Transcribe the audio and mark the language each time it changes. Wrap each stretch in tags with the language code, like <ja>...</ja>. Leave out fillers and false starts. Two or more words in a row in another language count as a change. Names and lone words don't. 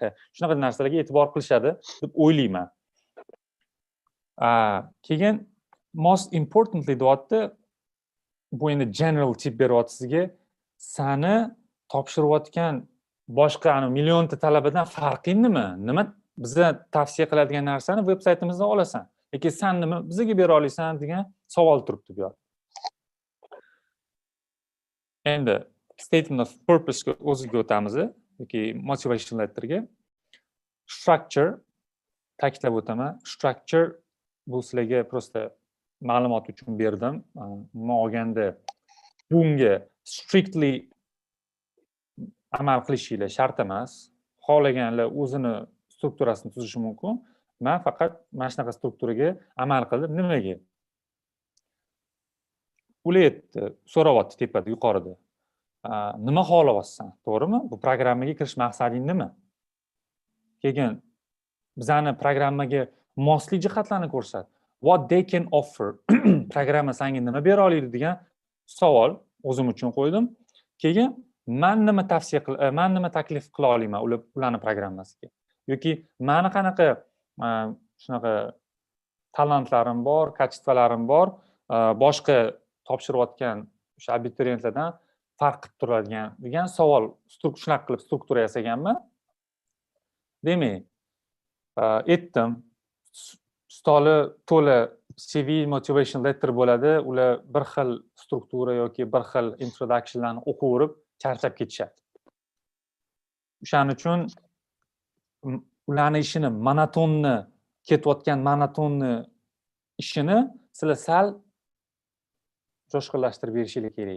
<uz>Shunaqa narsalarga e'tibor qilishadi deb o'ylayman. Keyin</uz> <en>most importantly</en> <uz>deyapti, bu endi</uz> <en>general tip</en> <uz>beryapti sizga, sani topshirayotgan boshqa millionta talabadan farqi nima? Nima biza tavsiya qiladigan narsani veb-saytimizdan olasan. Lekin sen nima bizga bera olasan degan savol turibdi bu yerda. Endi</uz> <en>statement of purpose</en> <uz>ga o'ziga o'tamiz yoki</uz> <en>motivation letterga.</en> <uz>Structure ta'kidlab o'taman. Structure bu sizlarga prosta ma'lumot uchun berdim. Men olganda bunga strictly amal qilishinglar shart emas. Xohlaganlar o'zini strukturasini tuzishi mumkin. Men faqat mana shunaqa strukturaga amal qilib, nimaga? Ular so'rayapti tepada, yuqorida. Nima xohlayapsan, to'g'rimi? Bu programmaga kirish maqsading nima? Keyin bizani programmaga mosli jihatlarni ko'rsat.</uz> <en>What they can offer.</en> <uz>Programma senga nima bera oladi degan savol o'zim uchun qo'ydim. Keyin men nima taklif qila olaman ularning programmasiga? Yoki meni qanaqa shunaqa talantlarim bor, kачестволарim bor, boshqa topshirayotgan o'sha abituriyentlardan farq qilib turadigan degan savol shunaqa qilib struktura yasaganman. Demak, aytdim, stoli to'la CV</uz> <en>motivation letter</en> <uz>bo'ladi. Ular bir xil struktura yoki bir xil introductionlarni o'qib charchab ketishadi. O'shaning uchun ularning ishini ketayotgan monotonni ishini sizlar sal jo'shqinlashtirib berishingiz kerak.</uz>